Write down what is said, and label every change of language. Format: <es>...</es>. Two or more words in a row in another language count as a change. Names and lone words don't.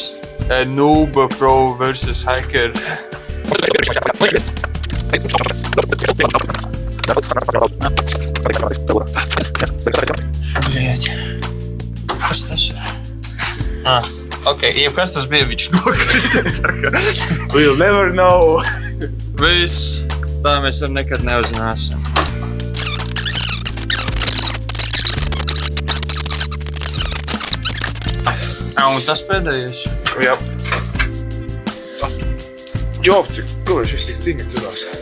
<en>Noob pro versus hacker. Bļēģi.</en> <lv>Kas tas ir? Ok, kas tas bija, viņš nokrita.</lv> <en>We'll never know.</en> <lv>Viss, tā mēs ar nekad neuzzināsim. Un tas pēdējais. Jā. Džobci, kur šis tik stingri turās?</lv>